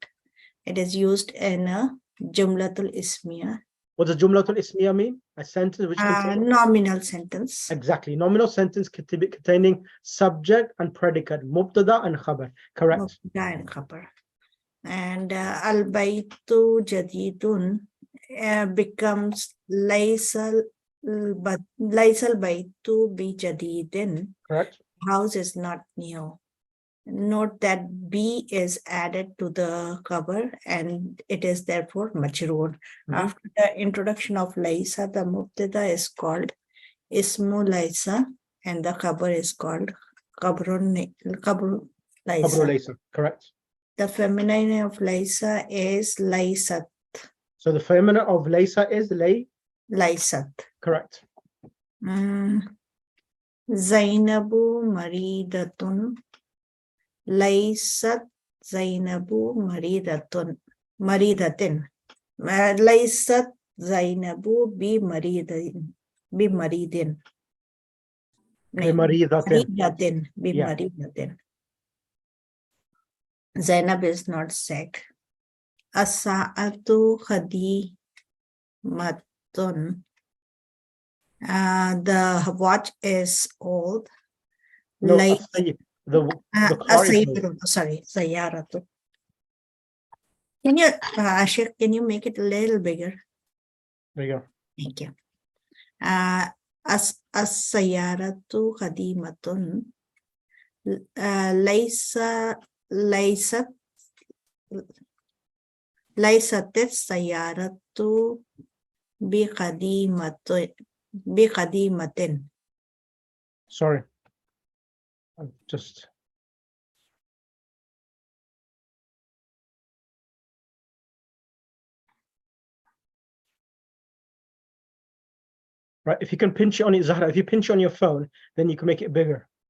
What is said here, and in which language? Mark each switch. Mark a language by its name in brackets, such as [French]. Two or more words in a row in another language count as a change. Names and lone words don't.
[English] It is used in a [Arabic] جملة اسمية, [English] What does [Arabic] جملة اسمية [English] mean? A sentence which contains nominal sentence. exactly nominal sentence containing subject and predicate, mubtada and khabar. Correct. Mubtada and khabar. And [Arabic] البيت جديد [English] becomes [Arabic] ليس البيت بجديد. [English] Correct. House is not new. Note that B is added to the cover and it is therefore majroor. After the introduction of Laisa, the mubtada is called [Arabic] اسم ليس [English] and the cover is called Kabru Qabru Laisa. laysa. Correct. The feminine of Laisa is Laisat. So the feminine of laysa is Laisat. correct. [Arabic] زينب مريضة. ليست زينب مريضة. ليست زينب مريض. Maridatin. Maridatin. [English] Zainab is not sick. [Arabic] الساعة قديمة. [English] The watch is old. No, Like the car is old. sorry, Sayaratu. Can you, Ashir, can you make it a little bigger? There you go. Thank you. [Arabic] السيارة قديمة. ليست السيارة بقديمة. [English] Sorry. I'm just right. If you can pinch it on your Zahra, if you pinch on your phone, then you can make it bigger.